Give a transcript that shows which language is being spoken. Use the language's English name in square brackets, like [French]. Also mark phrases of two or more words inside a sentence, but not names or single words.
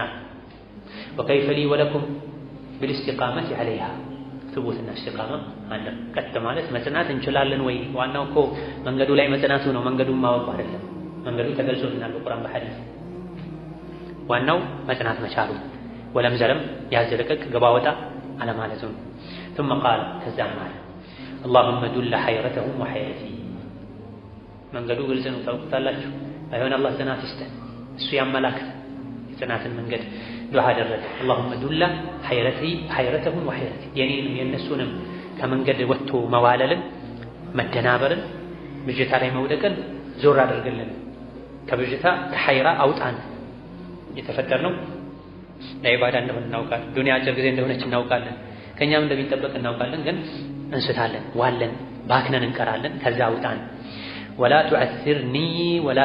[Arabic] وكيف لي ولكم بالاستقامة عليها، ثبوت واستقامة [Amharic] አንድ ቀጥ ማለት መጽናት እንችላለን ወይ? ዋናው እኮ መንገዱ ላይ መጽናቱ ነው፣ መንገዱን ማወቁ አይደለም። መንገዱ ተገልጾልናል በቁርአን በሐዲስ። ዋናው መጽናት መቻሉ፣ ወለም ዘለም ያዘለቀቅ ገባ ወጣ አለማለቱ ነው። [Arabic] ثم قال [Amharic] ከዛም አለ [Arabic] اللهم دل حيرتهم وحيرتي፣ [Amharic] መንገዱ ግልጽ ነው ታውቁታላችሁ። ባይሆን አላህ ጽናት ይስጠን፣ እሱ ያመላክት የጽናትን መንገድ ዱዓ አደረገ። [Arabic] اللهم دل حيرتهم وحيرتي፣ [Amharic] የኔንም የነሱንም ከመንገድ ወጥቶ መዋለልን፣ መደናበርን፣ ብዥታ ላይ መውደቅን ዞር አድርግልን። ከብዥታ ከሐይራ አውጣን። የተፈጠርነው ለዒባዳ እንደሆነ እናውቃለን። ዱንያ አጭር ጊዜ እንደሆነች እናውቃለን። ከኛም እንደሚጠበቅ እናውቃለን። ግን እንስታለን፣ ዋለን፣ ባክነን እንቀራለን። ከዛ አውጣን። [Arabic] ولا تعسرني ولا